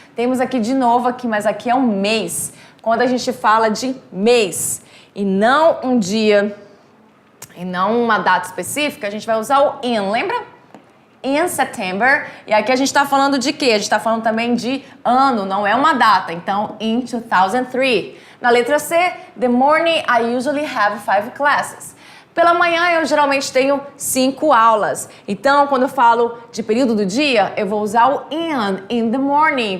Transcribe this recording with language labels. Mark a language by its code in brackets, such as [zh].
[pt] Temos aqui de novo, mas aqui é um mês. Quando a gente fala de mês e não um dia e não uma data específica, a gente vai usar o in, lembra? [en] In September. [pt] E aqui a gente está falando de quê? A gente está falando também de ano, não é uma data. Então, in 2003. Na letra C, [en] the morning I usually have 5 classes. [pt] Pela manhã eu geralmente tenho 5 aulas. Então, quando eu falo de período do dia, eu vou usar o in the morning.